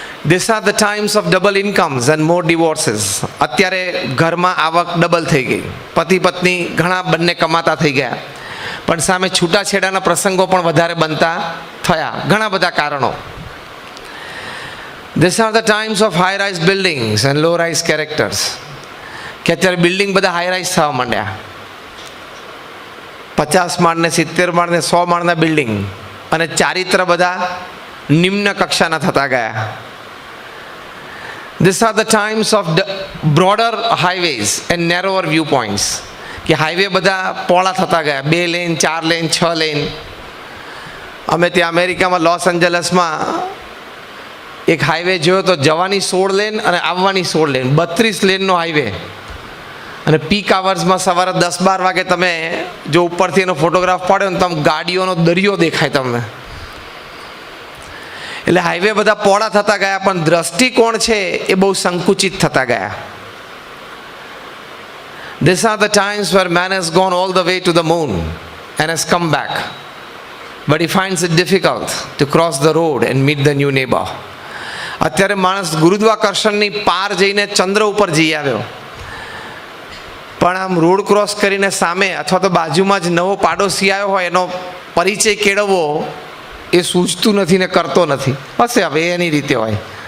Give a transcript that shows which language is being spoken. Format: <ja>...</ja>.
<en>These are the times of double incomes and more divorces.</en> <gu>અત્યારે ઘરમાં આવક double થઈ ગઈ, પતિ પત્ની ઘણા બંને કમાતા થઈ ગયા, પણ સામે છૂટાછેડાના પ્રસંગો પણ વધારે બનતા થયા. ઘણા બધા કારણો.</gu> <en>These are the times of high rise buildings and low rise characters.</en> <gu>કે અત્યારે બિલ્ડિંગ બધા હાઈ રાઇઝ થવા માંડ્યા. 50 માળ ને 70 માળ ને 100 માળના બિલ્ડિંગ, અને ચારિત્ર બધા નિમ્ન કક્ષાના થતા ગયા.</gu> <en>These are the times of broader highways and narrower viewpoints.</en> <gu>કે હાઈવે બધા પહોળા થતા ગયા, 2 લેન, 4 લેન, 6 લેન. અમે ત્યાં અમેરિકામાં લોસ એન્જલસમાં એક હાઈવે જોયો તો જવાની 16 લેન અને આવવાની 16 લેન, 32 લેનનો હાઈવે. અને પીક આવર્સમાં સવારે 10-12 વાગે તમે જો ઉપરથી એનો ફોટોગ્રાફ પાડ્યો ને તમે ગાડીઓનો દરિયો દેખાય તમને. એટલે હાઈવે બધા પહોળા થતા ગયા, પણ દ્રષ્ટિકોણ છે એ બહુ સંકુચિત થતા ગયા.</gu> <en>These are the times where man has gone all the way to the moon and has come back, but he finds it difficult to cross the road and meet the new neighbor.</en> <gu>અત્યારે માણસ ગુરુત્વાકર્ષણની પાર જઈને ચંદ્ર ઉપર જઈ આવ્યો, પણ આમ રોડ ક્રોસ કરીને સામે અથવા તો બાજુમાં જ નવો પાડોશી આવ્યો હોય એનો પરિચય કેળવવો એ સૂઝતું નથી ને કરતો નથી. હશે હવે એની રીતે હોય.</gu>